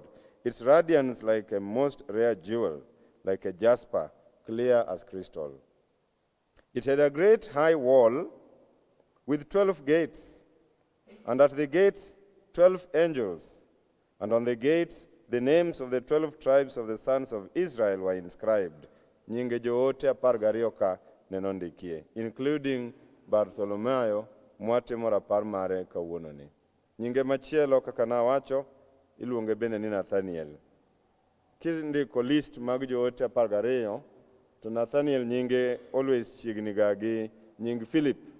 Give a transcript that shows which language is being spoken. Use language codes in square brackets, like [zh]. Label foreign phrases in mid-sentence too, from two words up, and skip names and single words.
[en] Its radiance like a most rare jewel, like a jasper, clear as crystal. It had a great high wall with 12 gates, and at the gates 12 angels, and on the gates the names of the 12 tribes of the sons of Israel were inscribed, [luo] nyinge joote apar gariyo ka nenondikie, including Bartholomew mwatimo rapar mare kawuononi. Nyinge machielo kaka nawacho iluonge bende ni Nathaniel. Kindiko list mag joote apar gariyo, to Nathaniel nyinge always chiegni ga gi nying Philip.